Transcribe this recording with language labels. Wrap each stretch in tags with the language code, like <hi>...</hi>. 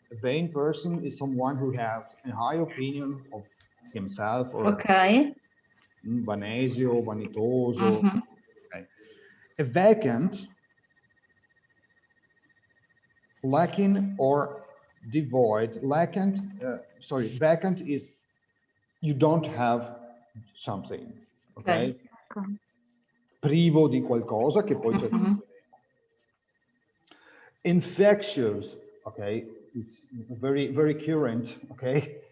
<en>A vain person is someone who has a high opinion of himself or</en> <it>vanesio, vanitoso.</it> <en>Okay. A vacant, lacking or devoid. Vacant is you don't have something. Okay?</en> <it>Privo di qualcosa che poi c'è.</it> <en>Infectious, okay? It's very, very current, okay?</en>